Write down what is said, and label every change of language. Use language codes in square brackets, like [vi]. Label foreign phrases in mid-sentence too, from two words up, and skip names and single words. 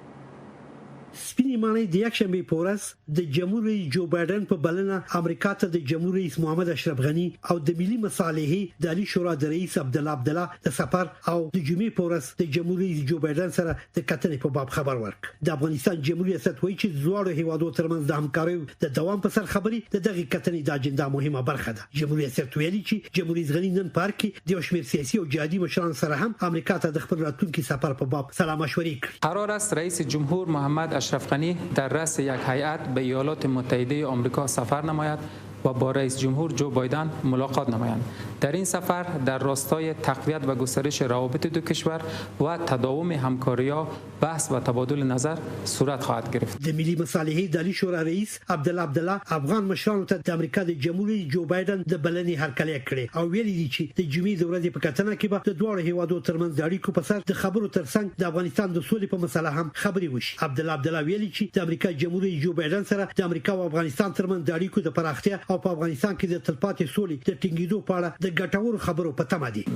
[ps] سپینې ماڼۍ د یکشنبې په ورځ د جمهور رئیس جو بایدن په بلنه امریکا ته د جمهور رئیس محمد اشرف غني او د ملي مصالحې د عالی شورا د رئیس عبدالله د سفر او د جمعې په ورځ د جمهور رئیس جو بایدن سره د کتنې په باب خبر ورک. د افغانستان جمهوریت ریاست وایي چې دواړو هیوادونو ترمنځ د همکاریو د دوام په سر خبرې د دغه کتنې د اجنډا مهمه برخه ده. جمهوریت ریاست ویلي چې جمهور رئیس غني نن پارک کې د یو شمېر سیاسي او جهادي مشرانو سره هم امریکا ته د خپل راتلونکي سفر په باب سلا مشورې کړې. [fa] قرار است رئیس جمهور محمد اشرف غنی در رأس یک هیئت به ایالات متحده آمریکا سفر نماید و با رئیس جمهور جو بایدن ملاقات نمایند. در این سفر در راستای تقویت و گسترش روابط دو کشور و تداوم همکاری‌ها بحث و تبادل نظر صورت خواهد گرفت. [ps] د ملي مصالحې د عالی شورا رئیس عبدالله افغان مشرانو ته د امریکا د جمهوریت جو بایدن د بلنې هرکلی کړی او ویلي دي چې د جمعې د ورځې په کتنه کې به د دواړو هیوادونو ترمنځ د اړیکو په سر د خبرو ترڅنګ د افغانستان د سولې په مسله هم خبرې وشي. عبدالله ویلي چې د امریکا جمهوریت جو بایدن سره د امریکا او افغانستان ترمنځ د اړیکو د پراختیا او په افغانستان کې د تلپاتې سولې د ټینګېدو په اړه د ګټورو خبرو په تمه دي.